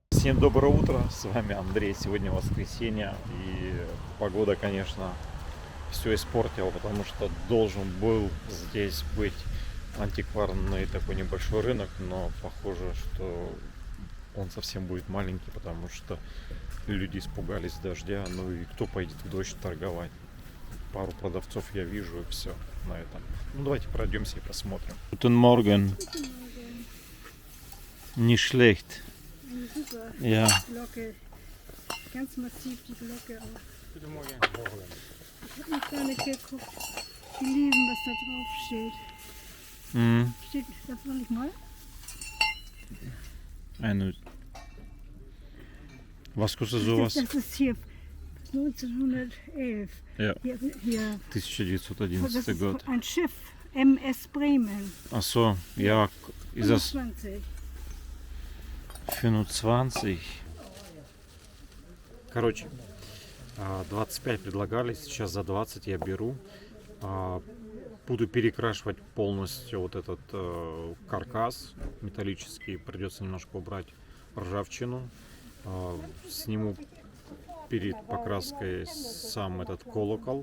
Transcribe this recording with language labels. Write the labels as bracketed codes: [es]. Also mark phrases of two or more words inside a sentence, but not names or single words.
[ru] Всем доброе утро, с вами Андрей. Сегодня воскресенье, и погода, конечно, все испортила, потому что должен был здесь быть антикварный такой небольшой рынок, но похоже, что он совсем будет маленький, потому что люди испугались дождя, ну и кто пойдет в дождь торговать? Пару продавцов я вижу, и все на этом. Ну давайте пройдемся и посмотрим. [de] Guten Morgen. Nicht schlecht. Super. Ja. Glocke. Ganz massiv die Glocke auch. Guten Morgen. Ich habe noch gar nicht geguckt, gelesen, was da drauf steht. Mhm. Steht, das soll ich mal? Was kostet sowas? Das ist hier 1911. Ja, Hier. Das 1911 ist [ru] год. [de] ein Schiff, MS Bremen. Ach so, ja, ist das 25. 25? [ru] Короче, 25 предлагали, сейчас за 20 я беру. Буду перекрашивать полностью вот этот каркас металлический. Придется немножко убрать ржавчину. Сниму перед покраской сам этот колокол.